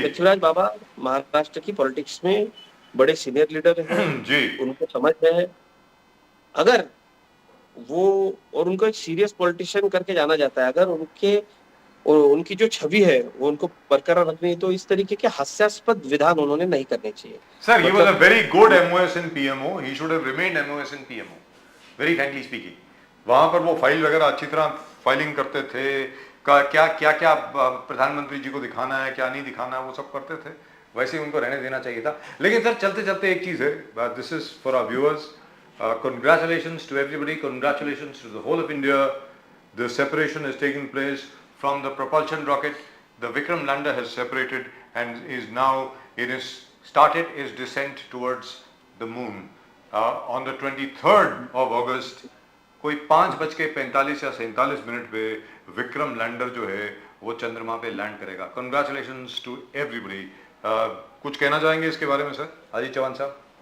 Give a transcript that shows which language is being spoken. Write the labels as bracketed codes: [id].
[hi] पृथ्वीराज बाबा महाराष्ट्र की पॉलिटिक्स में बड़े सीनियर लीडर हैं, जी उनको समझ है। अगर वो, और उनको एक सीरियस पॉलिटिशियन करके जाना जाता है, अगर उनकी जो छवि है वो उनको बरकरार रखनी है, तो इस तरीके के हास्यास्पद विधान उन्होंने नहीं करने चाहिए। [en] Sir, he was a very good MOS in PMO. He should have remained MOS in PMO. Very frankly speaking. [hi] वहाँ पर वो फाइल वगैरह अच्छी तरह फाइलिंग करते थे, क्या क्या क्या क्या प्रधानमंत्री जी को दिखाना है, क्या नहीं दिखाना है, वो सब करते थे। वैसे ही उनको रहने देना चाहिए था। लेकिन सर चलते चलते एक चीज़ है, this is for our viewers, congratulations to everybody, congratulations to the whole of India. [en] The separation has taken place from the propulsion rocket. The Vikram lander has separated and is now, it has started its descent towards the moon. [hi] On the 23rd of August, कोई 5:45 या 47 पे Vikram lander जो है वो चंद्रमा पे land करेगा। Congratulations to everybody. कुछ कहना चाहेंगे इसके बारे में सर, अजीत चौहान साहब?